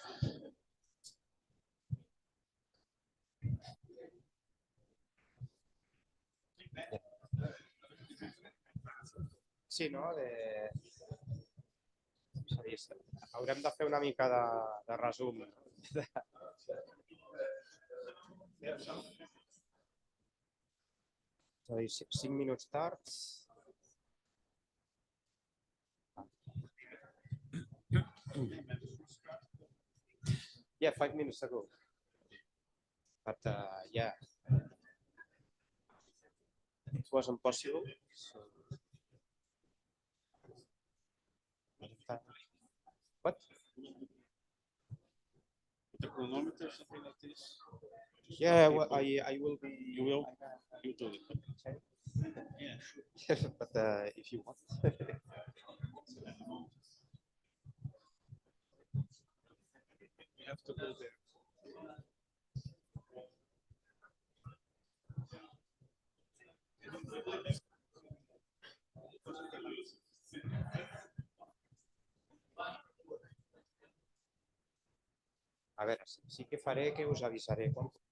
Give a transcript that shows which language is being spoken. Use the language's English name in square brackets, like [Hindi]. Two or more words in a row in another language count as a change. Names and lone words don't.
[Catalan] Sí, no? Haurem de fer una mica de resum. So 5 minuts tard. [English] Yeah, 5 minutes ago. But yeah, it wasn't possible. So... What? The chronometer, something like this? Yeah, well, I will be. You will? You do it. Yeah, sure. But if you want. You have to go there. [Catalan] A veure, sí que faré que us avisaré quan...